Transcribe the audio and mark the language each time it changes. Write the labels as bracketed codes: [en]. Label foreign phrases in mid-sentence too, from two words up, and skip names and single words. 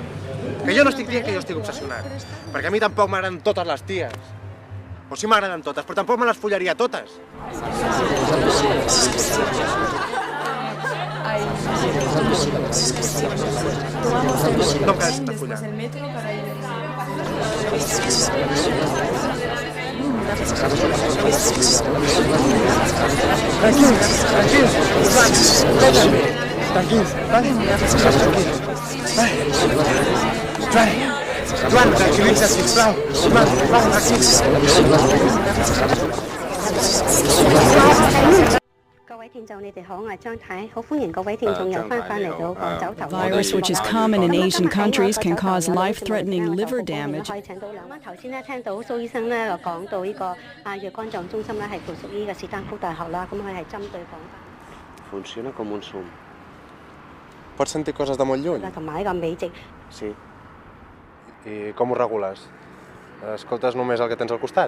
[ca] Que jo no estic dient que jo estic obsessionat, perquè a mi tampoc m'agraden totes les ties. O sí m'agraden totes, però tampoc me les follaria totes. No em quedes sense follar. [es] El método para ir... [ca] Joan, tranquil·litza, sisplau. Joan, tranquil·litza. [en] virus, which is common in Asian countries, can cause life-threatening liver damage. [ca] Funciona com un zoom. Pots sentir coses de molt lluny? Sí. I com ho regules? Escoltes només el que tens al costat?